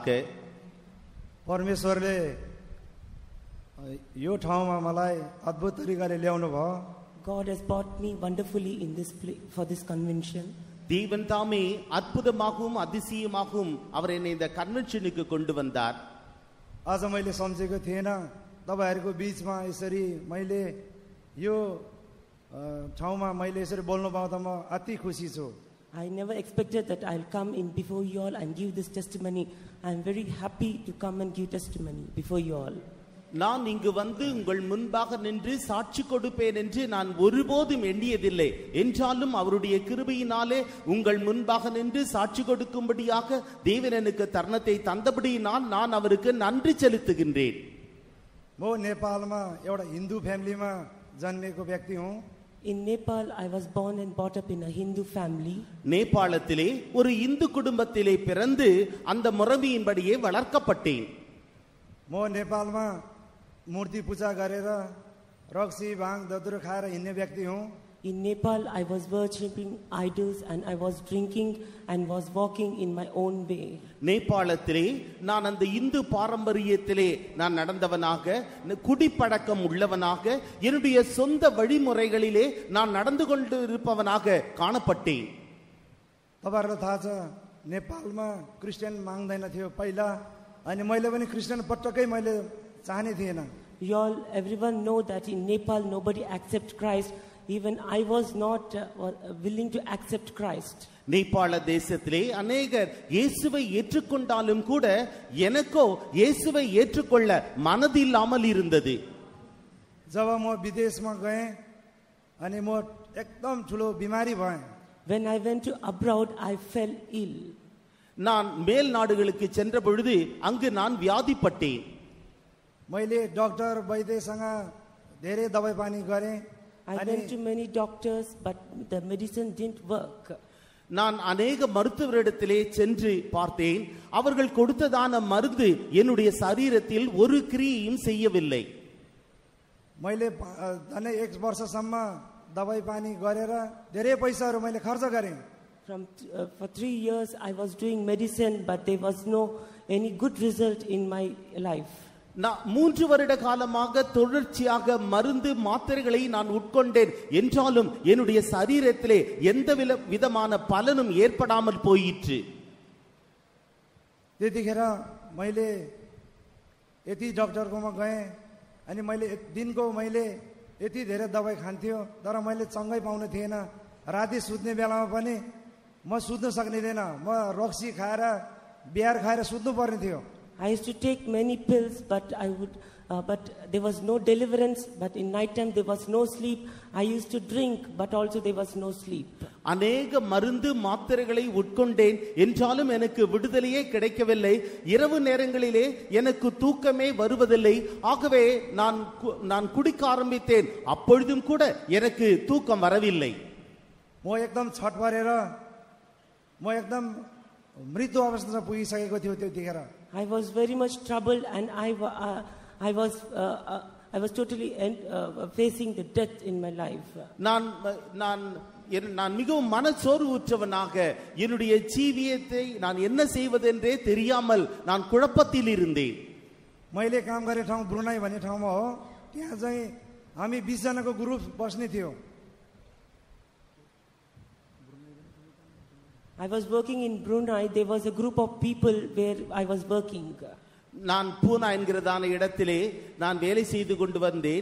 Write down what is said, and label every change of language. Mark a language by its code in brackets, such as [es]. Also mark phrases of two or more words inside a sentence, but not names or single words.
[ne] परमेश्वरले यो ठाउँमा मलाई अद्भुत तरिकाले ल्याउनु भयो. [en] God has brought me wonderfully in this place for this convention. [ta] தேவன் தாமே அற்புதமாகவும் அதிசயமாகவும் அவர் என்னை இந்த கன்வென்ஷனுக்கு கொண்டு வந்தார். [ne] आज मैले सम्झेको थिएन तपाईहरुको बीचमा यसरी मैले यो ठाउँमा मैले यसरी बोल्नु पाउँदा म अति खुसी छु. [en] I never expected that I'll come in before you all and give this testimony. I am very happy to come and give testimony before you all. [ta] நான் இங்கு வந்து உங்கள் முன்பாக நின்று சாட்சி கொடுப்பேன் என்று நான் ஒருபோதும் எண்ணியதில்லை. என்றாலும் அவருடைய கிருபையினாலே உங்கள் முன்பாக நின்று சாட்சி கொடுக்கும்படியாக தேவன் எனக்கு தருணத்தை தந்தபடியினால் நான் அவருக்கு நன்றி செலுத்துகின்றேன். [ne] म नेपालमा एउटा हिन्दू फ्यामिलीमा जन्मेको व्यक्ति हुँ. [en] In Nepal, I was born and brought up in a Hindu family. [ta] நேபாளத்திலே ஒரு இந்து குடும்பத்திலே பிறந்து அந்த முறைமையின்படியே வளர்க்கப்பட்டேன். [ne] म नेपालमा मूर्ति पूजा गरेर रक्सी भाङ ददुरो खाएर हिँड्ने व्यक्ति हुँ. [en] In Nepal, I was worshipping idols and I was drinking and was walking in my own way. [ta] நேபாளத்திலே நான் அந்த இந்து பாரம்பரியத்திலே நான் நடந்தவனாக, குடிப்பழக்கம் உள்ளவனாக, என்னுடைய சொந்த வழிமுறைகளிலே நான் நடந்து கொண்டு இருப்பவனாக காணப்பட்டேன். [ne] तपाईहरुलाई थाहा छ नेपालमा क्रिस्चियन माग्दैन थियो पहिला, अनि मैले पनि क्रिस्चियन पटक्कै मैले चाहने थिएन. [en] You all, everyone know that in Nepal nobody accept Christ. Even I was not willing to accept Christ. [ta] நேபாள தேசத்திலே அநேகர் இயேசுவை ஏற்றுக்கொண்டாலும் கூட எனக்கோ இயேசுவை ஏற்றுக்கொள்ள மனதில்லாமல் இருந்தது. [ne] जब म विदेशमा गएँ अनि म एकदम ठुलो बिमारी भएँ. [en] When I went to abroad, I fell ill. [ta] நான் மேல் நாடுகளுக்கு சென்ற பொழுது அங்கு நான் வியாதிப்பட்டேன். [ne] मैले डक्टर वैद्यसँग धेरै दबाई पानी गरेँ. [en] I went to many doctors, but the medicine didn't work. [ta] நான் अनेक மருத்துவரிடத்திலே சென்று பார்த்தேன். அவர்கள் கொடுத்ததான மருந்து என்னுடைய சரீரத்தில் ஒரு கிரியையும் செய்யவில்லை. [ne] मैले झन्डै 1 वर्षसम्म दबाई पानी गरेर धेरै पैसाहरू मैले खर्च गरेँ. [en] For 3 years I was doing medicine, but there was no any good result in my life. [ta] நான் 3 வருட காலமாக தொடர்ச்சியாக மருந்து மாத்திரைகளை நான் உட்கொண்டேன். என்றாலும் என்னுடைய சரீரத்திலே எந்த விதமான பலனும் ஏற்படாமல் போயிற்று. [ne] त्यतिखेर मैले यति डाक्टरकोमा गएँ अनि मैले दिनको मैले यति धेरै दबाई खान्थ्यो, तर मैले चङ्गै पाउनु थिएन. राति सुत्ने बेलामा पनि म सुत्न सक्दिनँ. म रक्सी खाएर बियर खाएर सुत्नु पर्ने थियो. [en] I used to take many pills, but but there was no deliverance. But in night time there was no sleep. I used to drink, but also there was no sleep. [ta] அநேக மருந்து மாத்திரைகளை உட்கொண்டேன். என்றாலும் எனக்கு விடுதலையே கிடைக்கவில்லை. இரவு நேரங்களிலே எனக்கு தூக்கமே வருவதில்லை. ஆகவே நான் குடிக்க ஆரம்பித்தேன். அப்பொழுதும் கூட எனக்கு தூக்கம் வரவில்லை. [ne] म एकदम छट परेर म एकदम मृत्यु अवस्थामा पुगिसकेको थियो. त्यतिखेर [en] I was very much troubled, and I was totally facing the death in my life. [ta] நான் மிகவும் மனச்சோர்வுற்றவனாக என்னுடைய ஜீவியத்தை நான் என்ன செய்வதென்றே தெரியாமல் நான் குழப்பத்தில் இருந்தேன். [ne] मैले काम गर्ने ठाउँ ब्रुनाई भन्ने ठाउँमा हो. त्यहाँ चाहिँ हामी 20 जनाको ग्रुप बस्ने थियो. [en] I was working in Brunei. There was a group of people where I was working. [ta] நான் பூனா என்கிறதான இடத்திலே நான் வேலை செய்து கொண்டு வந்தேன்.